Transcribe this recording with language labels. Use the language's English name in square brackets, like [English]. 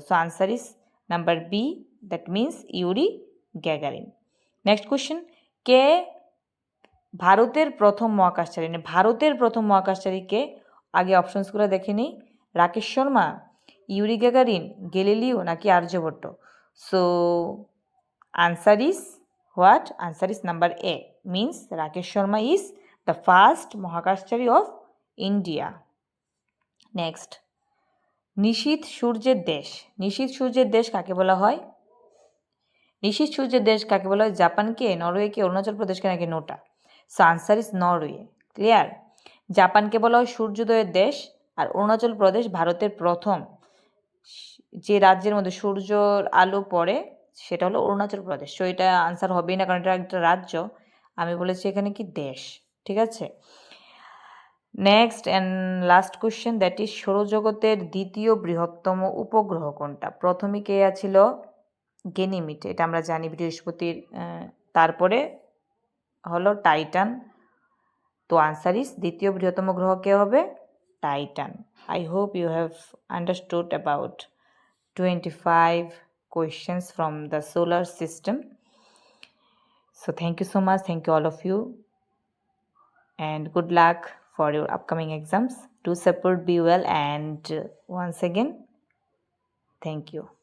[English] So answer is number B, that means Yuri Gagarin. Next question, [Bangla] কে ভারতের প্রথম মহাকাশচারী? ভারতের প্রথম মহাকাশচারী কে? আগে অপশনসগুলো দেখে নিই। Rakesh Sharma, Yuri Gagarin, Galileo নাকি Aryabhata? [English] So answer is what? Answer is number A, means Rakesh Sharma is the first Mahakashchari of India. [Bangla] Next, নিশীথ সূর্যের দেশ। নিশীথ সূর্যের দেশ কাকে বলা হয়? নিশীথ সূর্যের দেশ কাকে বলা হয়? জাপানকে, নরওয়েকে, অরুণাচল প্রদেশকে নাকি নোটা? [English] So answer is Norway. Clear? [Bangla] জাপানকে বলা হয় সূর্যোদয়ের দেশ, আর অরুণাচল প্রদেশ ভারতের প্রথম যে রাজ্যের মধ্যে সূর্যর আলো পড়ে সেটা হলো অরুণাচল প্রদেশ। সো এটা আনসার হবেই না, কারণ এটা একটা রাজ্য। আমি বলেছি এখানে কি দেশ। ঠিক আছে? [English] next and last question, that is [Bangla] সৌরজগতের দ্বিতীয় বৃহত্তম উপগ্রহ কোনটা? প্রথমে কে ছিল? গেনিমিড, এটা আমরা জানি বৃহস্পতির, তারপরে হলো টাইটান। তো [English] answer is [Bangla] দ্বিতীয় বৃহত্তম গ্রহ কে হবে? Titan. [English] I hope you have understood about 25 questions from the solar system. So thank you so much. Thank you all of you. And good luck for your upcoming exams. Do support, be well, and once again, thank you.